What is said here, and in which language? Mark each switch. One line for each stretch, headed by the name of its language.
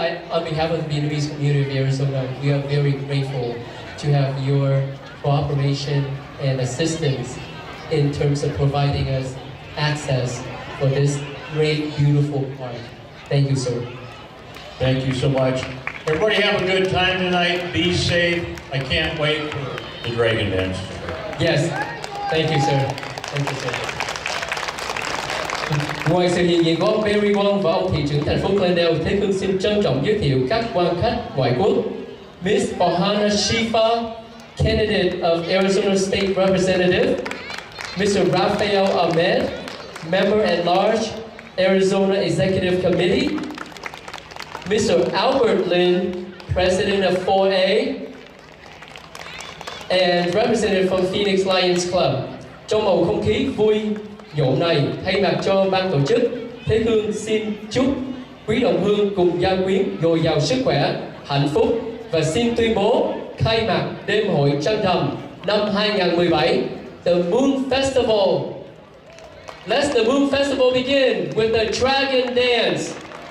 English: On behalf of the Vietnamese Community of Arizona, we are very grateful to have your cooperation and assistance in terms of providing us access for this great, beautiful park. Thank you, sir. Thank you so much. Everybody have a good time tonight. Be safe. I can't wait for the Dragon Dance. Yes, thank you, sir. Thank you, sir.
Vietnamese: Ngoài sự hiện diện của ông Perry Wong và ông thị trưởng thành phố Glendale, Thế Hương xin trân trọng giới thiệu các quan khách ngoại quốc.
English: Miss Farhana Shifa, candidate of Arizona State Representative. Mr. Rafael Ahmed, member at large, Arizona Executive Committee. Mr. Albert Lin, president of 4A, and representative from Phoenix Lions Club.
Vietnamese: Trong bầu không khí vui nhộn này, thay mặt cho ban tổ chức, Thế Hương xin chúc quý đồng hương cùng gia quyến dồi dào sức khỏe, hạnh phúc và xin tuyên bố khai mạc đêm hội trăng rằm năm 2017, The Moon Festival.
English: Let the Moon Festival begin with the Dragon Dance.